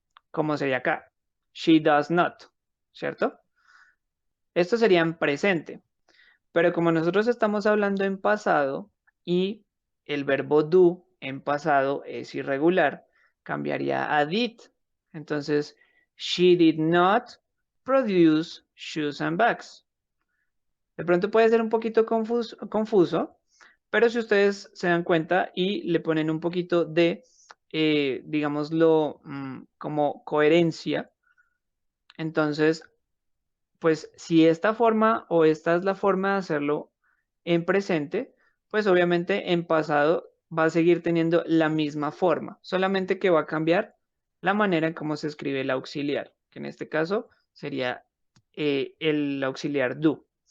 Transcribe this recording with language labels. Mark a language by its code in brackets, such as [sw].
[es] Como sería acá, [en] she does not, [es] ¿cierto? Esto sería en presente. Pero como nosotros estamos hablando en pasado y el verbo do en pasado es irregular, cambiaría a did. [en] Entonces, she did not produce shoes and bags. [es] De pronto puede ser un poquito confuso, pero si ustedes se dan cuenta y le ponen un poquito de, digámoslo, como coherencia, entonces pues si esta forma o esta es la forma de hacerlo en presente, pues obviamente en pasado va a seguir teniendo la misma forma, solamente que va a cambiar la manera en cómo se escribe el auxiliar, que en este caso sería el auxiliar do.